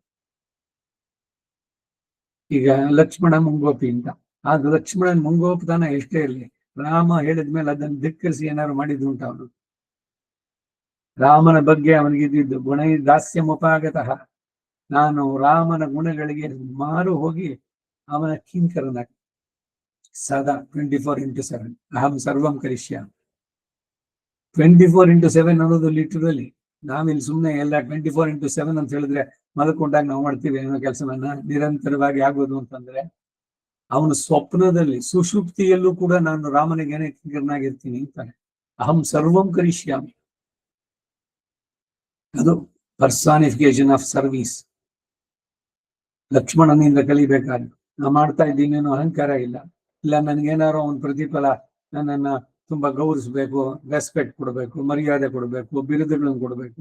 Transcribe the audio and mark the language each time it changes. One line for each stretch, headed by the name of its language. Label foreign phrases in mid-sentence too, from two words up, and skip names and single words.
Kannada: ಈಗ ಲಕ್ಷ್ಮಣ ಮುಂಗೋಪಿ ಅಂತ, ಆಗ ಲಕ್ಷ್ಮಣನ್ ಮುಂಗೋಪತನ ಎಷ್ಟೇ ಇರಲಿ, ರಾಮ ಹೇಳಿದ್ಮೇಲೆ ಅದನ್ನು ಧಿಕ್ಕರಿಸಿ ಏನಾದ್ರು ಮಾಡಿದ್ದು ಉಂಟ ಅವನು. ರಾಮನ ಬಗ್ಗೆ ಅವನಿಗಿದ್ದು
Sanskrit: ಗುಣ ದಾಸ್ಯಮುಪಾಗತಃ,
Kannada: ನಾನು ರಾಮನ ಗುಣಗಳಿಗೆ ಮಾರು ಹೋಗಿ ಅವನ ಕಿಂಕರನಾಗಿ ಸದಾ 24x7
Sanskrit: ಅಹಂ ಸರ್ವಂ ಕರಿಷ್ಯಾಮಿ.
Kannada: 24x7 ಅನ್ನೋದು ಲಿಟರಲಿ, ನಾವಿಲ್ಲಿ ಸುಮ್ಮನೆ ಎಲ್ಲ 24x7 ಅಂತ ಹೇಳಿದ್ರೆ ಮಲ್ಕೊಂಡಾಗ ನಾವು ಮಾಡ್ತೀವಿ ಏನೋ ಕೆಲಸವನ್ನ ನಿರಂತರವಾಗಿ ಆಗೋದು ಅಂತಂದ್ರೆ, ಅವನ ಸ್ವಪ್ನದಲ್ಲಿ ಸುಷುಪ್ತಿಯಲ್ಲೂ ಕೂಡ ನಾನು ರಾಮನಿಗೆ ಕಿಂಕರನಾಗಿರ್ತೀನಿ ಅಂತಾನೆ.
Sanskrit: ಅಹಂ ಸರ್ವಂ ಕರಿಷ್ಯಾಮಿ,
English: ಅದು personification of service.
Kannada: ಲಕ್ಷ್ಮಣನಿಂದ ಕಲಿಬೇಕಾದ್ರೆ ನಾ ಮಾಡ್ತಾ ಇದ್ದೀನಿ ಅನ್ನೋ ಅಹಂಕಾರ ಇಲ್ಲ ನನಗೇನಾರೋ ಒಂದು ಪ್ರತಿಫಲ, ನನ್ನನ್ನ ತುಂಬಾ ಗೌರವಿಸ್ಬೇಕು, ರೆಸ್ಪೆಕ್ಟ್ ಕೊಡ್ಬೇಕು, ಮರ್ಯಾದೆ ಕೊಡ್ಬೇಕು, ಬಿರುದುಗಳನ್ನು ಕೊಡ್ಬೇಕು.